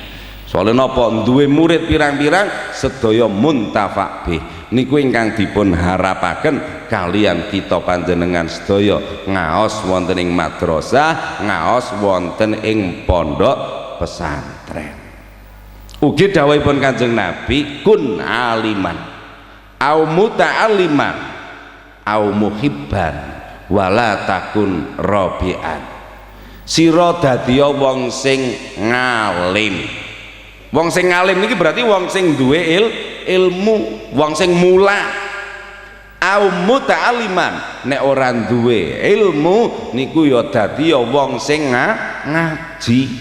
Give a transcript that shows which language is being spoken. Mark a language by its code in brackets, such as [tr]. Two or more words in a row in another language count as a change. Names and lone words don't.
[jv] Soalnya napa duwe murid pirang-pirang sedaya [ar] muntafa bih [jv] niku ingkang dipun harapaken kalian kita panjenengan sedaya ngaos wonten ing madrasah, ngaos wonten ing pondok pesantren. Ugi dawuhipun Kanjeng Nabi [ar] kun aliman au muta'alliman au muhibban wala takun rabi'an. [jv] Sira dadi wong sing ngalim. Wong sing ngalim niki berarti wong sing duwe ilmu, wong sing mulang. [ar] Au muta'alliman, [jv] nek ora duwe ilmu niku ya dadi ya wong sing ngaji.